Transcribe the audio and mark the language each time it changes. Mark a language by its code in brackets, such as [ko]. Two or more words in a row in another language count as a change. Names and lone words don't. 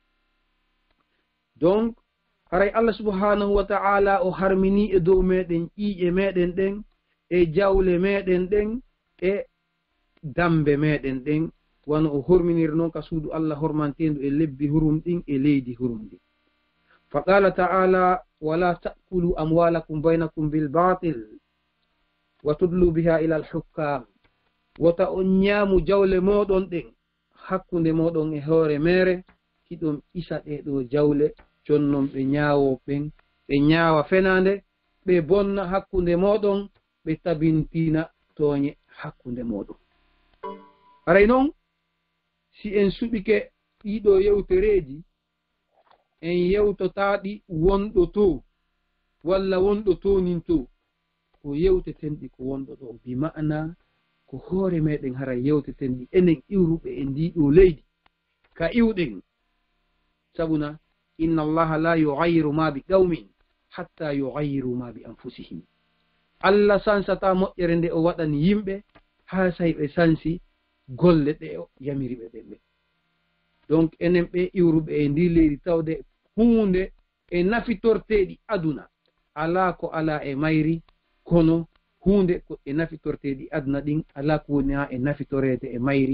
[ff] Donc haray Allah [ar] سبحانه وتعالى [ff] o harmini e dow meɗen ƴiƴe meɗen ɗen, e jawle meɗen ɗen, e dambe meɗen ɗen, wano o horminiri noon ka suudu Allah hormantendu e lebbi hurum ɗin e leydi hurum ɗin. Fa qala ta'ala [ar] ولا تأكلوا أموالكم بينكم بالباطل وتدلوا بها إلى الحكام, [ff] wota on ñaamu jawle moɗon ɗen hakkunde moɗon e hoore mere, hiɗon isa ɗeɗo jawle jonnon ɓe ñaawo ɓen ɓe ñaawa fenande, ɓe bonna hakkunde moɗon, ɓe tabintina tooñe hakkunde moɗon. Haray noon si en suɓike ɗiɗo yewtereji, en yewtotaɗi wonɗo to walla wonɗo tonin to, ko yewtetenɗi ko wonɗo ɗo, [ar] بمعنى [ff] ko hoore meɗen haray yewtetenɗi enen iwruɓe e ndiɗo leydi ka iwɗen. [ar] Sabuna إن الله لا يغير ما بقوم حتى يغيروا ما بأنفسهم. [ff] Allah sansata moƴƴere nde o waɗani yimɓe ha say ɓe sansi golle ɗe o yamiriɓe ɓe. Donc enen ɓe iwruɓe e ndi leydi tawde hunde e nafitorteɗi aduna ala ko ala e mayri, kono hunde ko e nafitorteɗi aduna ɗin ala ko woni ha e nafitorede e mayri.